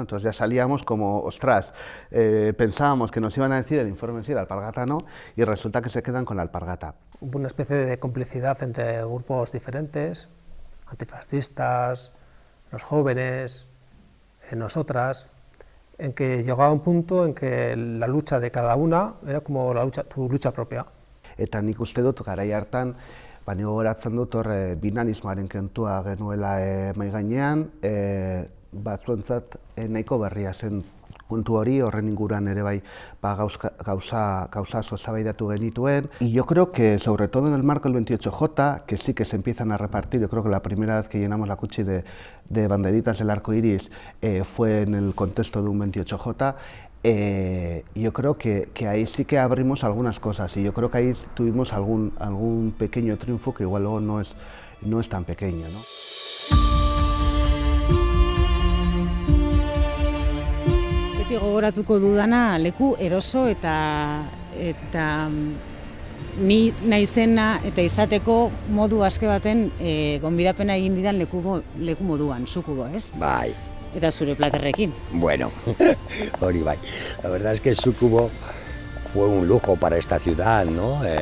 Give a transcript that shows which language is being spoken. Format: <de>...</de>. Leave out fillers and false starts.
<es>Entonces ya salíamos como, ostras, pensábamos que nos iban a decir el informe si la alpargata no, y resulta que se quedan con la alpargata. Hubo una especie de complicidad entre grupos diferentes, antifascistas, los jóvenes, nosotras, en que llegaba un punto en que la lucha de cada una era como tu lucha propia.</es> <eu>eta nik uste dut garai hartan, ni gogoratzen dut hor binanismoaren kontua genuela mahai gainean, batzuentzat nahiko berria zen puntu hori, horren inguruan ere bai gauza asko eztabaidatu genituen.</eu> <es>Y yo creo que, sobre todo en el marco del 28J, que sí que se empiezan a repartir, yo creo que la primera vez que llenamos la cuchi de banderitas del arco iris fue en el contexto de un 28J, yo creo que ahí sí que abrimos algunas cosas y yo creo que ahí tuvimos algún pequeño triunfo que igual luego no es tan pequeño, ¿no?</es> <eu>Beti gogoratuko dudana leku eroso eta ni naizena eta izateko modu aske baten gonbidapena egin didan leku moduan, Sukubo, ez? Bai. Eta zure platerrekin. Bueno, hori bai.</eu> <es>La verdad es que Sukubo fue un lujo para esta ciudad, ¿no?</es>